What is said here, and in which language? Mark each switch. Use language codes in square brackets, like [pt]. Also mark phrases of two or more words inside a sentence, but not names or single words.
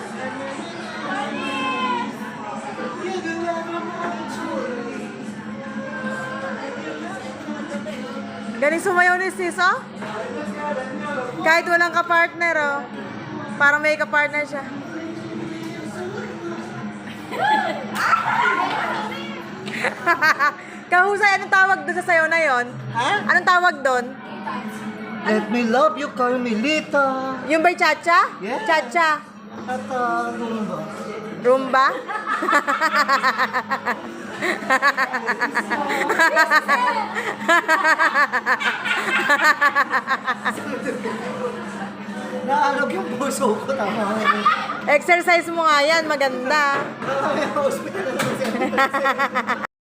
[tl] Galing sumayaw ni sis, oh. Kahit walang kapartner, oh. Parang may kapartner siya. Kahusay, anong tawag doon sa sayaw na yon? Ha? Anong tawag doon? [en] Let me love you, Carmelita. [tl] Yung ba'y cha-cha? Yeah. Cha-cha. At rumba. Rumba? Naalog yung puso ko, tama. Exercise mo nga yan, maganda. May hospital na naman siya.